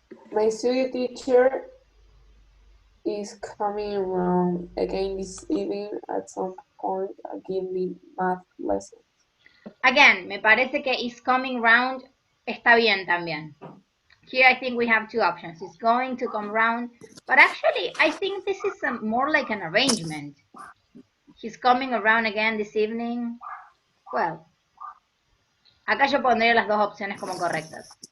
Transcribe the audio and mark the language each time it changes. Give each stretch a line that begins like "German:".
English: My studio teacher is coming around again this evening at some point and give me math lessons. Again,
Spanish: me parece que
English: is coming round
Spanish: está bien también.
English: Here I think we have two options. It's going to come round, but actually I think this is more like an arrangement. He's coming around again this evening. Well,
Spanish: acá yo pondría las dos opciones como correctas.